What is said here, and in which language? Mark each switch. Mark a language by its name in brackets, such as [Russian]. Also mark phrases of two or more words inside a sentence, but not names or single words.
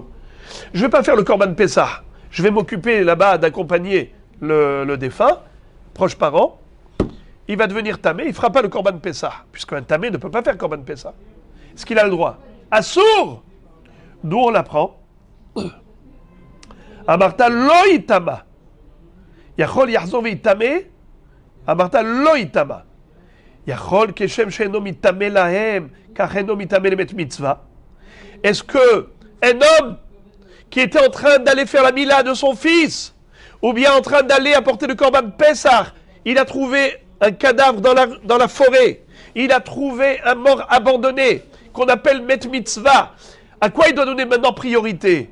[French] Je ne vais pas faire le [Hebrew] קרבן פסח. [French] Je vais m'occuper là-bas d'accompagner le défunt, proche parent. Il va devenir tamé, il ne fera pas le [Hebrew] קרבן פסח, [French] puisqu'un tamé ne peut pas faire [Hebrew] קרבן פסח. [French] Est-ce qu'il a le droit? Assour! D'où on l'apprend? [Hebrew] אמרת לא יטמא. יכול יחזור ויטמא. אמרת לא יטמא. יכול כשם שאינו מיטמא להם, כך אינו מיטמא למת מצוה. [French] Est-ce que un homme qui était en train d'aller faire la Mila de son fils, ou bien en train d'aller apporter le [Hebrew] קרבן פסח, [French] il a trouvé un cadavre dans la forêt, il a trouvé un mort abandonné, qu'on appelle [Hebrew] מת מצוה, [French] à quoi il doit donner maintenant priorité?